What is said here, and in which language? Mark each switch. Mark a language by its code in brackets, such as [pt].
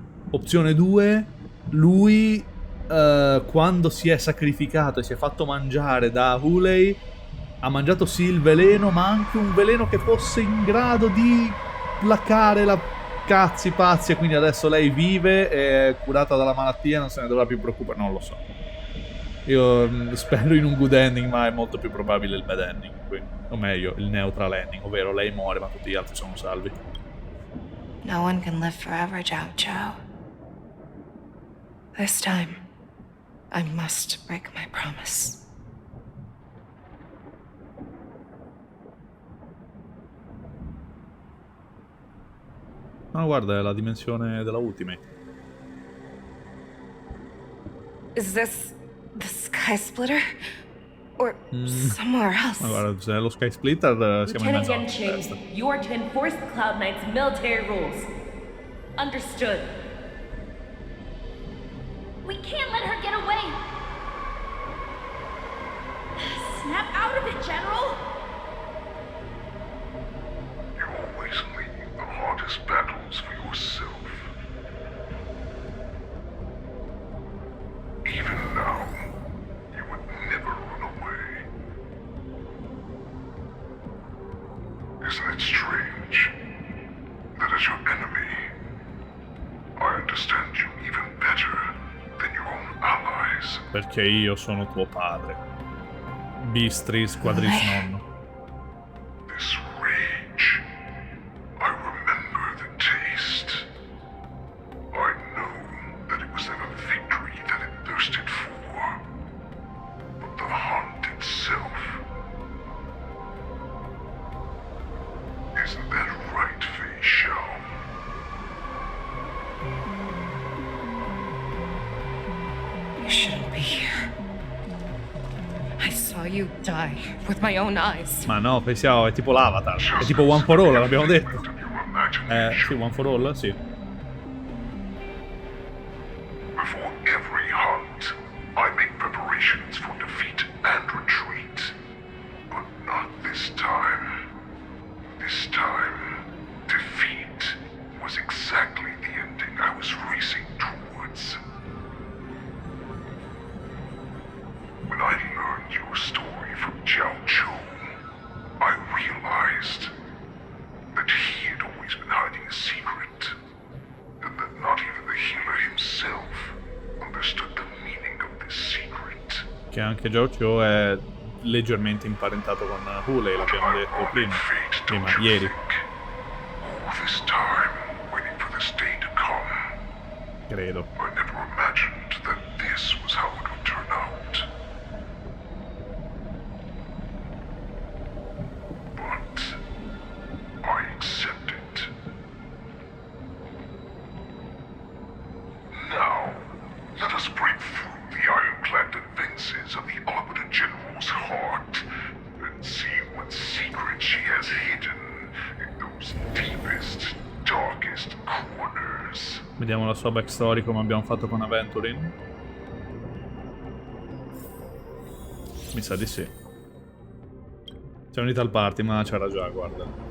[it] Opzione 2, lui, quando si è sacrificato e si è fatto mangiare da Hulei, ha mangiato sì il veleno, ma anche un veleno che fosse in grado di placare la cazzi pazzi, e quindi adesso lei vive, è curata dalla malattia, non se ne dovrà più preoccupare, non lo so. Io spero in un good ending, ma è molto più probabile il bad ending, quindi. O meglio, il neutral ending, ovvero lei muore ma tutti gli altri sono salvi. [en] No one can live forever, Jiao Chou. This time, I must break my promise. [it] No, guarda, è la dimensione della Ultimate. [en] Is this the Sky Splitter? Or somewhere else? [it] Ma guarda, se è lo Sky Splitter siamo in [en] Lieutenant [it] mezzo alla testa. [en] Yanqing, you are to enforce the Cloud Knight's military rules. Understood. We can't let her get away! Snap out of it, General! You always leave the hardest battles for yourself. Even now, you would never run away. Isn't it strange that as your enemy, I understand you even better than your own allies? [it] Perché io sono tuo padre. Bistris quadris nonno. [en] This rage, I remember the taste. I know that it was never victory that it thirsted for, but the hunt itself. Isn't that right, Fei Xiao? You shouldn't be here. I saw you die with my own eyes. [it] Ma no, pensiamo, è tipo l'Avatar. È tipo One for All, l'abbiamo detto. Sì, One for All, sì. [en] Before every hunt, I make preparations for defeat and retreat. But not this time. This time, defeat was exactly the ending I was racing towards. When I learned your story from Jiao Chu, I realized that he had always been hiding a secret, and that not even the healer himself understood the meaning of this secret. [it] Che anche Jiao Chu è leggermente imparentato con Hulei, l'abbiamo detto prima, ieri. [en] All this time, waiting for this day to come, [it] Credo. [en] I never imagined that this was how it would turn out. But I accept it. Now, let us break through the ironclad defenses of the Arbiter General's heart and see what secret she has hidden in those deepest, darkest corners. [it] Vediamo la sua backstory come abbiamo fatto con Aventurin. Mi sa di sì. C'è unita al party, ma c'era già, guarda.